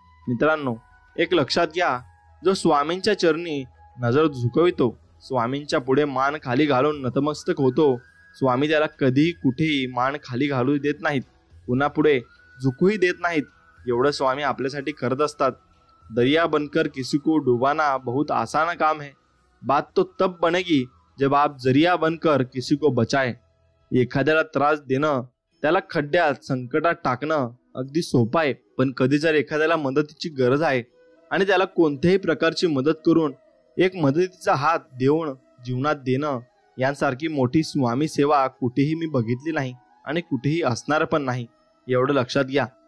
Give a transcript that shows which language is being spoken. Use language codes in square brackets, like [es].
[mr] मित्रांनो, एक लक्षात घ्या, जो स्वामींच्या चरणी नजर झुकवितो, स्वामींच्या पुढे मान खाली घालून नतमस्तक होतो, स्वामी त्याला कधीही कुठेही मान खाली घालू देत नाहीत, पुन्हा पुढे झुकूही देत नाहीत. एवढं स्वामी आपल्यासाठी करत असतात. [hi] दरिया बनकर किसी को डुबाना बहुत आसान काम है, बात तो तब बनेगी जब आप जरिया बनकर किसी को बचाए. [mr] एखाद्याला त्रास देणं, त्याला खड्ड्यात संकटात टाकणं अगदी सोपं आहे, पण कधी जर एखाद्याला मदतीची गरज आहे आणि त्याला कोणत्याही प्रकारची मदत करून एक मदतीचा हात देऊन जीवनात देणं यांसारखी मोठी स्वामी सेवा कुठेही मी बघितली नाही आणि कुठेही असणार पण नाही. एवढं लक्षात घ्या.